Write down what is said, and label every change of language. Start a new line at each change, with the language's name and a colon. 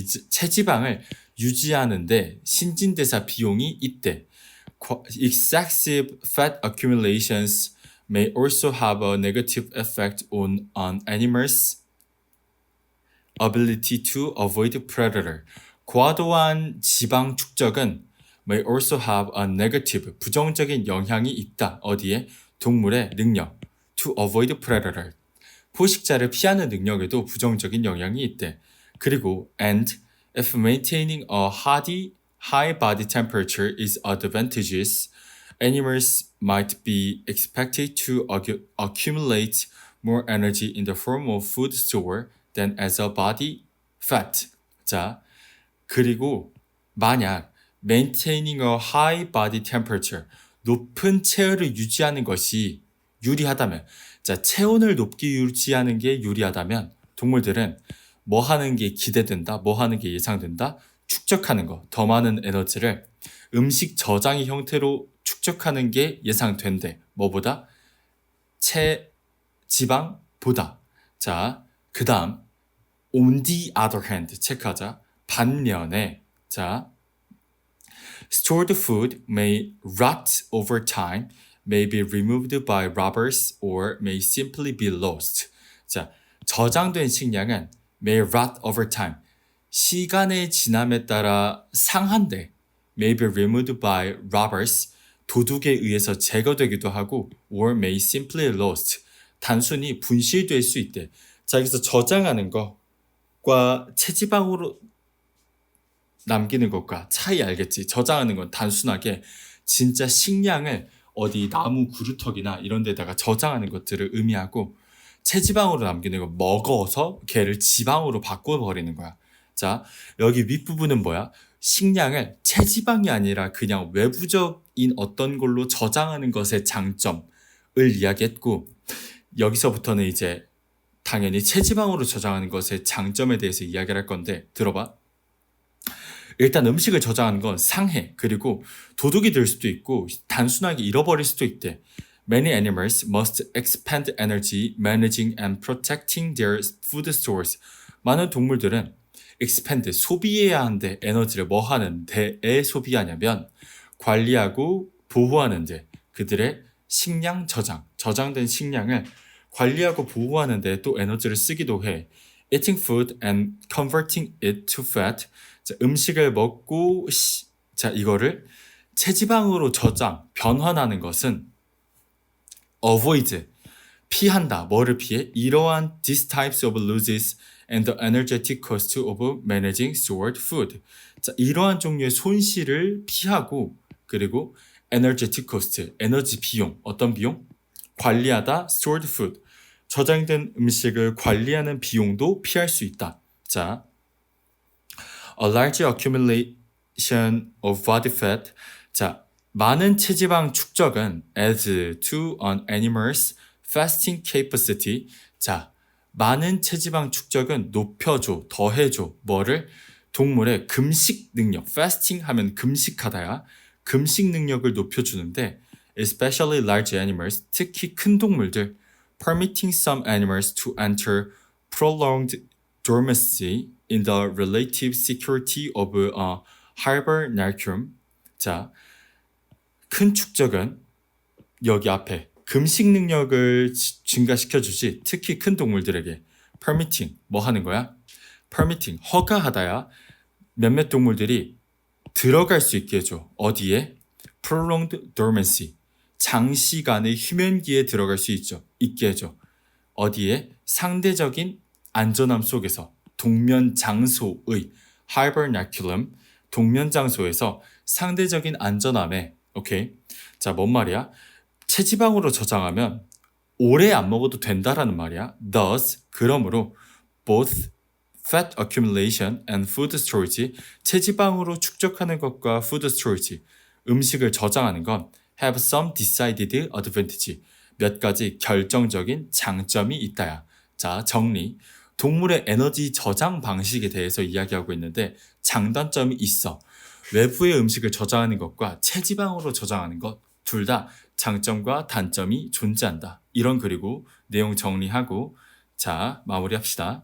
Korean: 체지방을 유지하는데 신진대사 비용이 있대.
English: Excessive fat accumulations may also have a negative effect on an animal's ability to avoid predator.
Korean: 과도한 지방 축적은
English: may also have a negative,
Korean: 부정적인 영향이 있다. 어디에? 동물의 능력,
English: to avoid predator.
Korean: 포식자를 피하는 능력에도 부정적인 영향이 있대. 그리고
English: and if maintaining a high body temperature is advantageous, animals might be expected to accumulate more energy in the form of food store than as a body fat.
Korean: 자, 그리고 만약
English: maintaining a high body temperature,
Korean: 높은 체온을 유지하는 것이 유리하다면, 자, 체온을 높게 유지하는 게 유리하다면 동물들은 뭐 하는 게 기대된다, 뭐 하는 게 예상된다, 축적하는 거, 더 많은 에너지를 음식 저장의 형태로 축적하는 게 예상된대. 뭐보다? 체지방보다. 자, 그 다음
English: on the other hand
Korean: 체크하자. 반면에 자
English: stored food may rot over time, may be removed by robbers or may simply be lost.
Korean: 자, 저장된 식량은
English: may rot over time.
Korean: 시간의 지남에 따라 상한대.
English: may be removed by robbers.
Korean: 도둑에 의해서 제거되기도 하고
English: or may simply lost.
Korean: 단순히 분실될 수 있대. 자, 여기서 저장하는 것과 체지방으로 남기는 것과 차이 알겠지? 저장하는 건 단순하게 진짜 식량을 어디 나무 그루터기나 이런 데다가 저장하는 것들을 의미하고 체지방으로 남기는 건 먹어서 걔를 지방으로 바꿔버리는 거야. 자, 여기 윗부분은 뭐야? 식량을 체지방이 아니라 그냥 외부적인 어떤 걸로 저장하는 것의 장점을 이야기했고 여기서부터는 이제 당연히 체지방으로 저장하는 것의 장점에 대해서 이야기를 할 건데 들어봐. 일단 음식을 저장하는 건 상해. 그리고 도둑이 될 수도 있고 단순하게 잃어버릴 수도 있대.
English: Many animals must expend energy managing and protecting their food stores.
Korean: 많은 동물들은
English: expend,
Korean: 소비해야 하는데 에너지를 뭐 하는 데에 소비하냐면 관리하고 보호하는데 그들의 식량 저장된 식량을 관리하고 보호하는데 또 에너지를 쓰기도 해.
English: Eating food and converting it to fat.
Korean: 자, 음식을 먹고 자, 이거를 체지방으로 변환하는 것은
English: avoid,
Korean: 피한다. 뭐를 피해? 이러한
English: these types of losses and the energetic cost of managing stored food.
Korean: 자, 이러한 종류의 손실을 피하고 그리고
English: energetic cost,
Korean: 에너지 비용, 어떤 비용? 관리하다
English: stored food,
Korean: 저장된 음식을 관리하는 비용도 피할 수 있다. 자,
English: a large accumulation of body fat.
Korean: 자, 많은 체지방 축적은
English: adds to an animal's fasting capacity.
Korean: 자, 많은 체지방 축적은 높여줘, 더해줘. 뭐를? 동물의 금식 능력. fasting 하면 금식하다야. 금식 능력을 높여주는데
English: especially large animals,
Korean: 특히 큰 동물들,
English: permitting some animals to enter prolonged dormancy in the relative security of a hibernacum.
Korean: 자, 큰 축적은 여기 앞에 금식 능력을 증가시켜주지, 특히 큰 동물들에게 permitting, 뭐 하는 거야? permitting, 허가하다야. 몇몇 동물들이 들어갈 수 있게 해줘. 어디에?
English: prolonged dormancy,
Korean: 장시간의 휴면기에 들어갈 수 있게 해줘. 어디에? 상대적인 안전함 속에서, 동면 장소의 hibernaculum, 동면 장소에서 상대적인 안전함에. 오케이. 자, 뭔 말이야? 체지방으로 저장하면 오래 안 먹어도 된다라는 말이야.
English: Thus,
Korean: 그러므로
English: both fat accumulation and food storage,
Korean: 체지방으로 축적하는 것과 food storage, 음식을 저장하는 건
English: have some decided advantage,
Korean: 몇 가지 결정적인 장점이 있다야. 자, 정리. 동물의 에너지 저장 방식에 대해서 이야기하고 있는데 장단점이 있어. 외부의 음식을 저장하는 것과 체지방으로 저장하는 것 둘 다 장점과 단점이 존재한다. 이런 그리고 내용 정리하고 자, 마무리합시다.